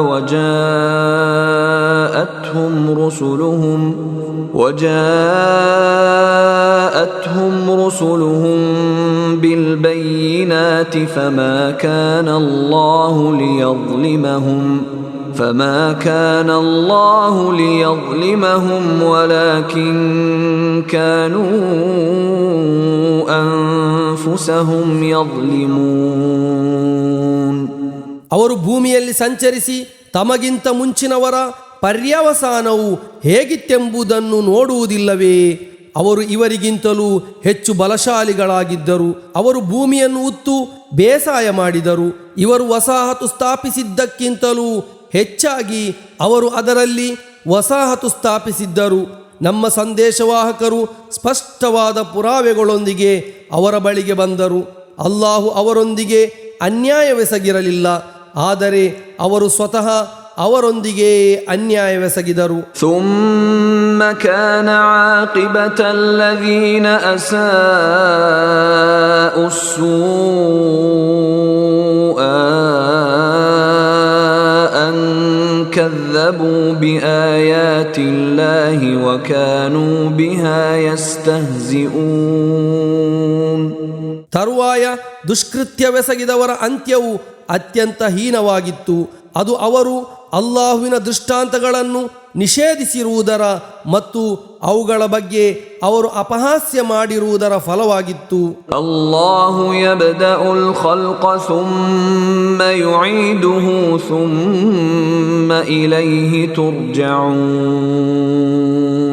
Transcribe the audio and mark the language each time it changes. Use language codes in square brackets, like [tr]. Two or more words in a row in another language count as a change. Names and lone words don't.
[ar] وجاءتهم رسلهم بالبينات فما كان الله ليظلمهم ولكن كانوا أنفسهم يظلمون. [kn] ಅವರು ಭೂಮಿಯಲ್ಲಿ ಸಂಚರಿಸಿ ತಮಗಿಂತ ಮುಂಚಿನವರ ಪರ್ಯವಸಾನವು ಹೇಗಿತ್ತೆಂಬುದನ್ನು ನೋಡುವುದಿಲ್ಲವೇ? ಅವರು ಇವರಿಗಿಂತಲೂ ಹೆಚ್ಚು ಬಲಶಾಲಿಗಳಾಗಿದ್ದರು. ಅವರು ಭೂಮಿಯನ್ನು ಉತ್ತು ಬೇಸಾಯ ಮಾಡಿದರು. ಇವರು ವಸಾಹತು ಸ್ಥಾಪಿಸಿದ್ದಕ್ಕಿಂತಲೂ ಹೆಚ್ಚಾಗಿ ಅವರು ಅದರಲ್ಲಿ ವಸಾಹತು ಸ್ಥಾಪಿಸಿದ್ದರು. ನಮ್ಮ ಸಂದೇಶವಾಹಕರು ಸ್ಪಷ್ಟವಾದ ಪುರಾವೆಗಳೊಂದಿಗೆ ಅವರ ಬಳಿಗೆ ಬಂದರು. ಅಲ್ಲಾಹು ಅವರೊಂದಿಗೆ ಅನ್ಯಾಯವೆಸಗಿರಲಿಲ್ಲ, ಆದರೆ ಅವರು ಸ್ವತಃ ಅವರೊಂದಿಗೆ ಅನ್ಯಾಯವೆಸಗಿದರು. [ar] ثم كان عاقبة الذين أساءوا السوء أن كذبوا بآيات الله وكانوا بها يستهزئون. [kn] ತರುವಾಯ ದುಷ್ಕೃತ್ಯವೆಸಗಿದವರ ಅಂತ್ಯವು ಅತ್ಯಂತ ಹೀನವಾಗಿತ್ತು. ಅದು ಅವರು ಅಲ್ಲಾಹುವಿನ ದೃಷ್ಟಾಂತಗಳನ್ನು ನಿಷೇಧಿಸಿರುವುದರ ಮತ್ತು ಅವುಗಳ ಬಗ್ಗೆ ಅವರು ಅಪಹಾಸ್ಯ ಮಾಡಿರುವುದರ ಫಲವಾಗಿತ್ತು. [ar] الله يبدأ الخلق ثم يعيده ثم إليه ترجعون.